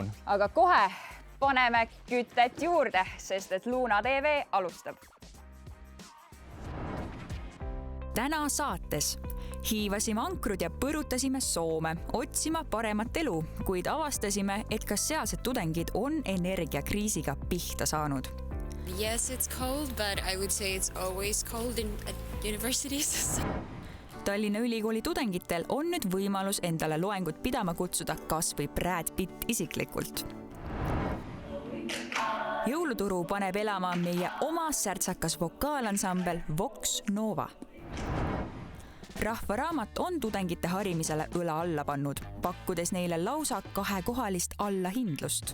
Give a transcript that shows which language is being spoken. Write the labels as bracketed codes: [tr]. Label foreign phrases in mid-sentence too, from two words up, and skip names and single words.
[et] Aga kohe paneme kütet juurde, sest et Luna TV alustab. Täna saates hiivasime ankrud ja põrutasime Soome, otsima paremat elu, kuid avastasime, et kas sealsed tudengid on energiakriisiga pihta saanud. [en] Yes, it's cold, but I would say it's always cold at universities. [et] Tallinna Ülikooli tudengitel on nüüd võimalus endale loengut pidama kutsuda kas või Brad Pitt isiklikult. Jõuluturu paneb elama meie oma särtsakas vokaalansambel Vox Nova. Rahvaraamat on tudengite harimisele õla alla pannud, pakkudes neile lausa 2-kohalist allahindlust.